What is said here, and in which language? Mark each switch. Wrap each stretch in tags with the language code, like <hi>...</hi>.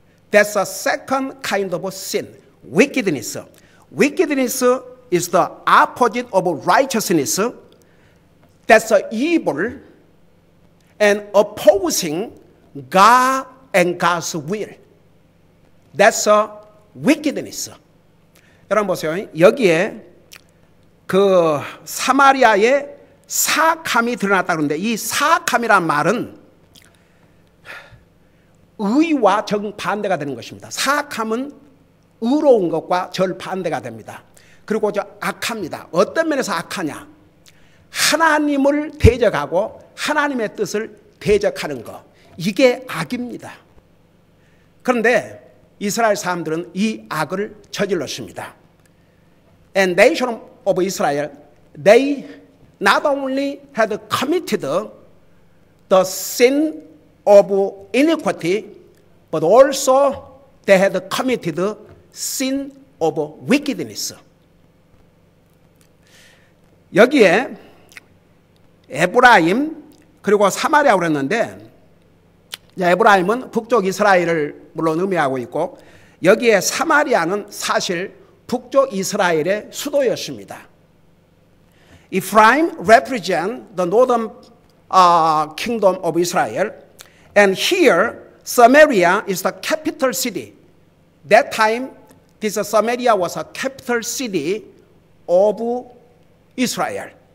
<en>That's a second kind of sin. Wickedness. Wickedness is the opposite of righteousness. That's evil and opposing God and God's will. That's wickedness.</en> <ko>여러분 보세요. 여기에 그 사마리아의 사악함이 드러났다 그러는데 이 사악함이란 말은 의와 정반대가 되는 것입니다. 사악함은 의로운 것과 절반대가 됩니다. 그리고 저 악합니다. 어떤 면에서 악하냐? 하나님을 대적하고 하나님의 뜻을 대적하는 것. 이게 악입니다. 그런데 이스라엘 사람들은 이 악을 저질렀습니다.</ko> <en>And nation of Israel, they not only had committed the sin of iniquity, but also they had committed sin of wickedness.</en> <ko>여기에 에브라임 그리고 사마리아라고 그랬는데 에브라임은 북쪽 이스라엘을 물론 의미하고 있고 여기에 사마리아는 사실 북쪽 이스라엘의 수도였습니다.</ko> <en>Ephraim represents the northern kingdom of Israel, and here Samaria is the capital city. That time, this Samaria was a capital city of Israel.</en>